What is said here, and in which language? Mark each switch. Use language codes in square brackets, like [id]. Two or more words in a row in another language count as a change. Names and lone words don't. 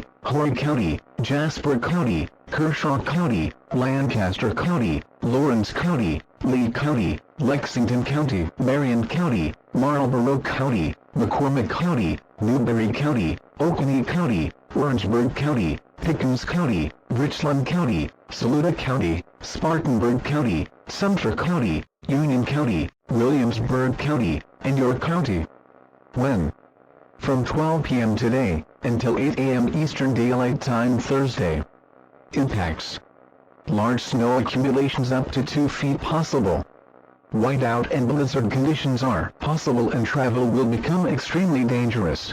[en] Horry County, Jasper County, Kershaw County, Lancaster County, Lawrence County, Lee County, Lexington County, Marion County, Marlborough County, McCormick County, Newberry County, Oconee County, Orangeburg County, Pickens County, Richland County, Saluda County, Spartanburg County, Sumter County, Union County, Williamsburg County, and York County. When? From 12 p.m. today, until 8 a.m. Eastern Daylight Time Thursday. Impacts: large snow accumulations up to 2 feet possible. Whiteout and blizzard conditions are possible and travel will become extremely dangerous.